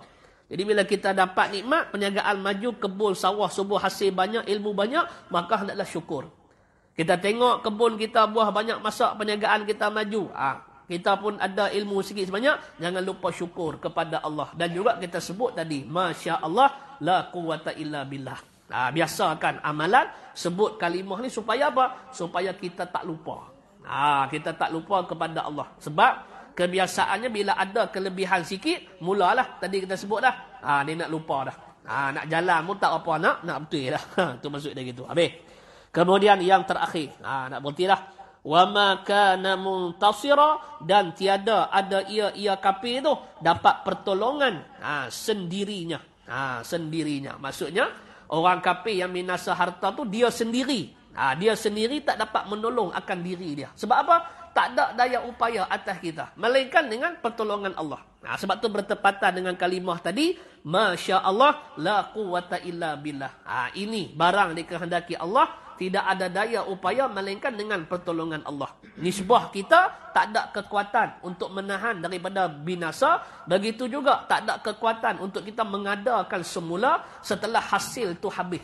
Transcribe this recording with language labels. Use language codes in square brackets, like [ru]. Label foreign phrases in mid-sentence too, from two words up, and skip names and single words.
[ms] Jadi bila kita dapat nikmat, perniagaan maju, kebun, sawah subur, hasil banyak, ilmu banyak, maka hendaklah syukur. Kita tengok kebun kita buah banyak, masak perniagaan kita maju. Kita pun ada ilmu sikit sebanyak, jangan lupa syukur kepada Allah. Dan juga kita sebut tadi, [ar] Masya Allah, la quwata illa billah. [ms] Biasakan amalan, sebut kalimah ni supaya apa? Supaya kita tak lupa. Kita tak lupa kepada Allah. Sebab kebiasaannya bila ada kelebihan sikit, mulalah tadi kita sebut dah. Dia nak lupa dah. Nak jalan pun tak apa nak betul dah. Tu maksud dia gitu. Habis. Kemudian yang terakhir, nak berhenti dah. [ar] Wa ma kana muntasira, [ms] dan tiada ada ia kafir tu dapat pertolongan sendirinya. Sendirinya. Maksudnya orang kafir yang binasa harta tu dia sendiri. Dia sendiri tak dapat menolong akan diri dia. Sebab apa? Tak ada daya upaya atas kita, melainkan dengan pertolongan Allah. Sebab tu bertepatan dengan kalimah tadi, [ar] Masya Allah, la quwata illa billah. [ms] Ini barang dikehendaki Allah, tidak ada daya upaya melainkan dengan pertolongan Allah. Nisbah kita tak ada kekuatan untuk menahan daripada binasa. Begitu juga tak ada kekuatan untuk kita mengadakan semula setelah hasil itu habis.